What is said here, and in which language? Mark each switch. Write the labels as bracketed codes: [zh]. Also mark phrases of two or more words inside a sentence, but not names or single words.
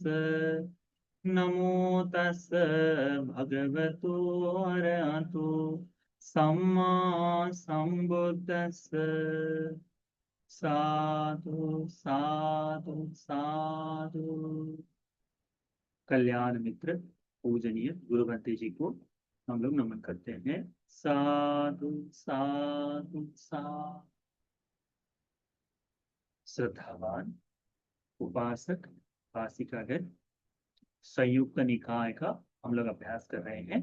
[pi] नमो तस् भगवतो अरहतो सम्मा सम्बुद्दस्स। साधु साधु साधु। [hi] कल्याण मित्र पूजनीय गुरुवंते जी को हम लोग नमन करते हैं। [pi] साधु साधु साधु। [hi] श्रद्धावान उपासक उपासिकागण, संयुक्त निकाय का हम लोग अभ्यास कर रहे हैं।